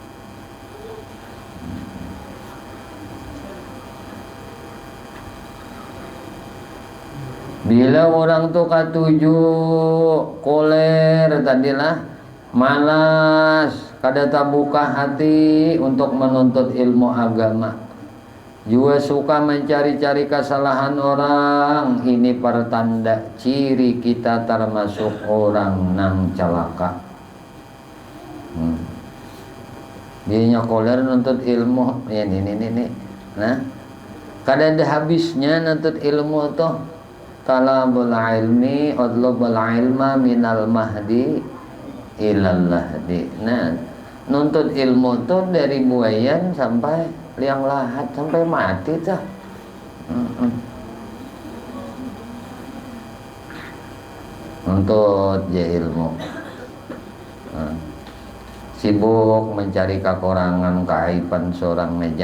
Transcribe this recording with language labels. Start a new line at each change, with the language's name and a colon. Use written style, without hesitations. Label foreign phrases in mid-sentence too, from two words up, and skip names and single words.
Banjar: Bila orang tuh katuju koler tadilah malas, kada terbuka hati untuk menuntut ilmu agama, juga suka mencari-cari kesalahan orang, ini pertanda ciri kita termasuk orang nang celaka. Dia koler nuntut ilmu, ya ini. Nah, kada ada habisnya nuntut ilmu tuh.
Arabic: طلب العلم اطلب العلم من المهد إلى اللحد.
Banjar: Nah, nuntut ilmu tuh dari buayan sampai liang lahat, sampai mati tuh. Nuntut ya ilmu. Sibuk mencari kekurangan, keaiban seorang meja.